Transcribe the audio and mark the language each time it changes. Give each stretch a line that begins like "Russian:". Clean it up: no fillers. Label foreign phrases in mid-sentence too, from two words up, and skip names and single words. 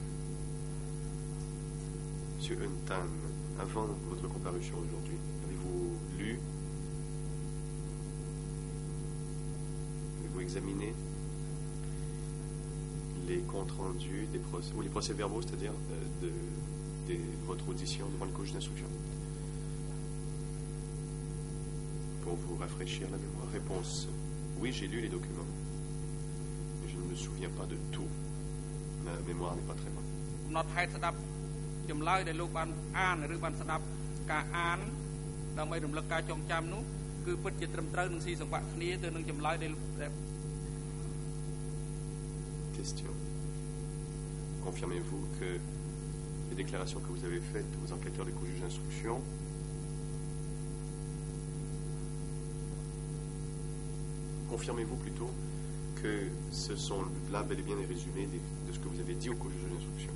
French: Monsieur Eun Tan, avant votre comparution aujourd'hui, avez-vous lu, avez-vous examiné les comptes rendus des procès, ou les procès-verbaux, c'est-à-dire de votre audition devant le juge d'instruction? Pour vous rafraîchir la mémoire. Réponse. Oui, j'ai lu les documents. Mais je ne me souviens pas de tout. Ma mémoire n'est pas très bonne.
Khmer: កំណត់ហេតុស្ដាប់ចម្លើយដែលលោកបានអានឬបានស្ដាប់ការអានដើម្បីរំលឹកការចងចាំនោះគឺពិតជាត្រឹមត្រូវនឹងស៊ីសង្វាក់គ្នាទៅនឹងចម្លើយដែល
French: Question. Confirmez-vous que les déclarations que vous avez faites aux enquêteurs du juge d'instruction confirmez-vous plutôt que ce sont là bel et bien les résumés de ce que vous avez dit au juge d'instruction?